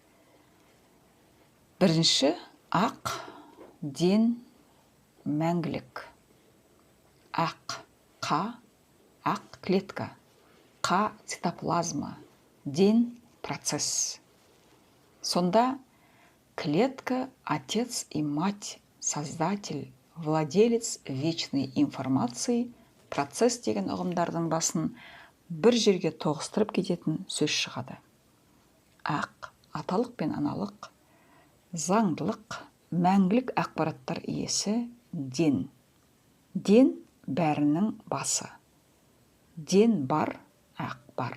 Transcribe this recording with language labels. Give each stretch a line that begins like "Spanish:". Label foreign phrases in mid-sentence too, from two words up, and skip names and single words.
Kazakh: Бірінші ақ, ден, мәңгілік. Ақ, қа, ақ клетка. Қа цитоплазма. Ден процесс. Сонда клетка,
Russian: отец и мать, создатель, владелец вечной информации,
Kazakh: процесс деген ұғымдардың басын бір жерге тоғыстырып кететін сөз шығады. Ақ, аталық пен аналық, заңдылық, мәңгілік ақпараттар иесі, ден. Ден бәрінің басы. Ден бар, ақ бар.